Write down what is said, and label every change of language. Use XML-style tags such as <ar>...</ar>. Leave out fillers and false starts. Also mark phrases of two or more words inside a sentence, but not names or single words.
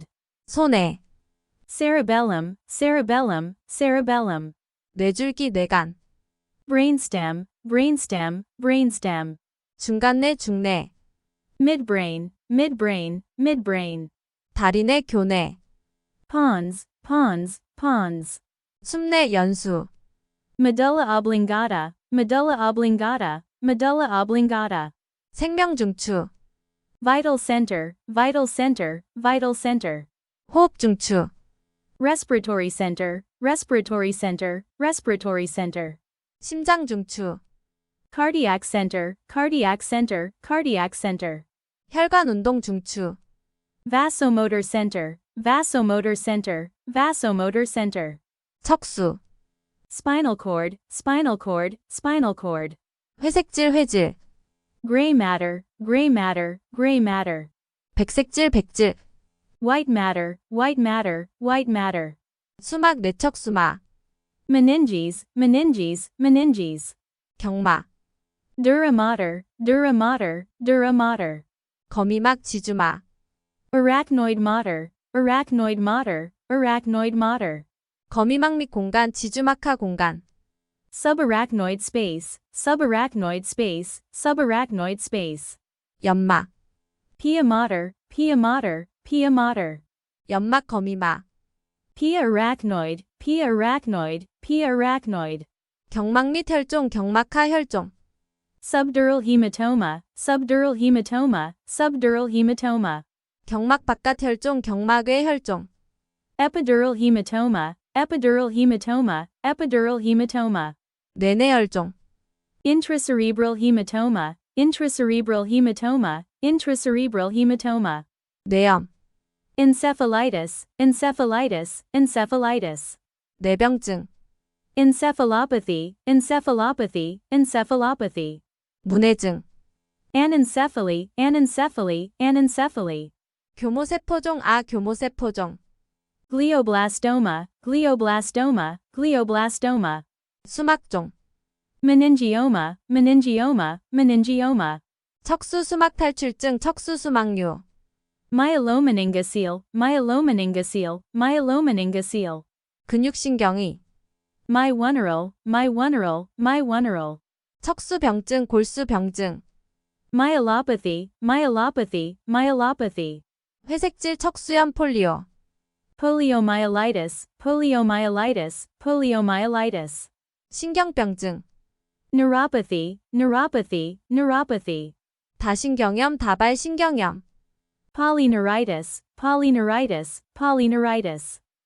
<ko>소뇌,</ko> <en>Cerebellum, cerebellum, cerebellum.</en> <ko>뇌줄기, 뇌간,</ko> <en>Brainstem, brainstem, brainstem.</en> <ko>중간뇌, 중뇌,</ko> <en>Midbrain, midbrain, midbrain.</en> <ko>다리뇌, 교뇌,</ko> <en>Pons, pons, pons.</en> <ko>숨뇌, 연수,</ko> <en>Medulla oblongata, medulla oblongata, medulla oblongata.</en> <ko>생명중추,</ko> <en>Vital center, vital center, vital center.</en> <ko>호흡중추,</ko> <en>Respiratory center, respiratory center, respiratory center.</en> <ko>심장중추,</ko> <en>Cardiac center, cardiac center, cardiac center.</en> <ko>혈관운동중추,</ko> <en>Vasomotor center, vasomotor center, vasomotor center.</en> <ko>척수,</ko> <en>Spinal cord, spinal cord, spinal cord.</en> <ko>회색질, 회질,</ko> <en>Gray matter, gray matter, gray matter.</en> <ko>백색질, 백질,</ko> <en>White matter, white matter, white matter.</en> <ko>수막, 뇌척수막,</ko> <en>Meninges, meninges, meninges.</en> <ko>경막,</ko> <en>Dura mater, dura mater, dura mater.</en> <ko>거미막, 지주막,</ko> <en>Arachnoid mater, arachnoid mater, arachnoid mater.</en> <ko>거미막 및 공간, 지주막하 공간,</ko> <en>Subarachnoid space, subarachnoid space, subarachnoid space.</en> <ko>연막,</ko> <en>Pia mater, pia mater, pia mater.</en> <ko>연막, 거미막,</ko> <en>Pia arachnoid, pia arachnoid, pia arachnoid.</en> <ko>경막 및 혈종, 경막하 혈종,</ko> <en>Subdural hematoma, subdural hematoma, subdural hematoma.</en> <ko>경막 바깥 혈종, 경막 외 혈종,</ko> <en>Epidural hematoma, epidural hematoma, epidural hematoma.</en> <ko>뇌내 혈종,</ko> <en>Intracerebral hematoma, intracerebral hematoma, intracerebral hematoma.</en> <ko>뇌염,</ko> <en>Encephalitis, encephalitis, encephalitis.</en> <ko>뇌병증,</ko> <en>Encephalopathy, encephalopathy, encephalopathy.</en> <ko>문해증,</ko> <en>Anencephaly, anencephaly, anencephaly.</en> <ko>교모세포종, 교모세포종,</ko> <en>Glioblastoma, glioblastoma, glioblastoma.</en> <ko>수막종,</ko> <en>Meningioma, meningioma, meningioma.</en> <ko>척수 수막 탈출증, 척수 수막류,</ko> <en>Myelomeningocele, myelomeningocele, myelomeningocele.</en> <ko>근육신경이,</ko> <en>Myoneural, myoneural, myoneural.</en> <ko>척수병증, 골수병증,</ko> <en>Myelopathy, myelopathy, myelopathy.</en> <ko>회색질 척수염, 폴리오,</ko> <en>Poliomyelitis, poliomyelitis, poliomyelitis.</en> <ko>신경병증,</ko> <en>Neuropathy, neuropathy, neuropathy.</en> <ko>다신경염, 다발신경염.</ko> <en>polyneuritis, polyneuritis, polyneuritis.</en>